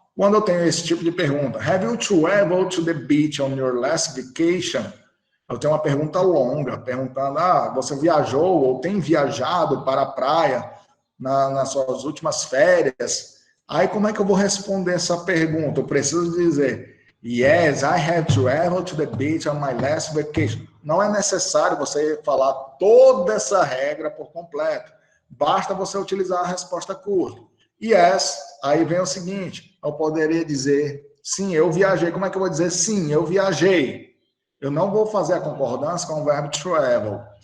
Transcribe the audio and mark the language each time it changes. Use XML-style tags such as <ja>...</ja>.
<pt>Quando eu tenho esse tipo de pergunta,</pt> <en>have you traveled to the beach on your last vacation?</en> <pt>Eu tenho uma pergunta longa, perguntando, você viajou ou tem viajado para a praia nas suas últimas férias? Aí, como é que eu vou responder essa pergunta? Eu preciso dizer,</pt> <en>yes, I have traveled to the beach on my last vacation.</en> <pt>Não é necessário você falar toda essa regra por completo. Basta você utilizar a resposta curta. Yes, aí vem o seguinte, eu poderia dizer, sim, eu viajei. Como é que eu vou dizer sim, eu viajei? Eu não vou fazer a concordância com o verbo travel.</pt>